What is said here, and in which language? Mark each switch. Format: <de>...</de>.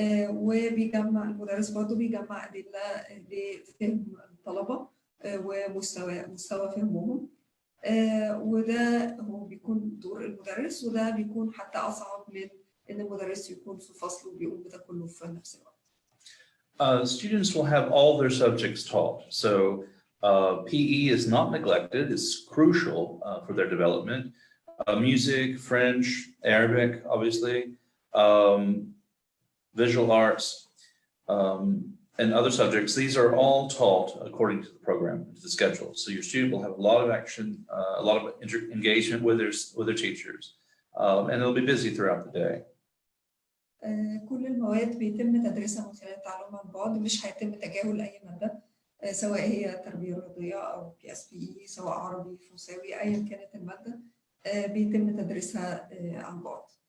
<ar>وبيجمع المدرس برضه بيجمع أدلة لفهم الطلبة ومستوى فهمهم، وده هو بيكون دور المدرس، وده بيكون حتى أصعب من إن المدرس يكون في فصل وبيقوم بده كله في نفس الوقت.</ar> <en>Students will have all their subjects taught. So PE is not neglected, it's crucial for their development. Music, French, Arabic, obviously, visual arts, and other subjects. These are all taught according to the program, to the schedule. So your student will have a lot of action, a lot of engagement with their teachers, and they'll be busy throughout the day.</en> <ar>كل المواد بيتم تدريسها من خلال التعلم عن بعد، مش هيتم تجاهل أي مادة، سواء هي تربية رياضية أو PSPE، سواء عربي، فرنساوي، أيا كانت المادة بيتم تدريسها عن بعد.</ar>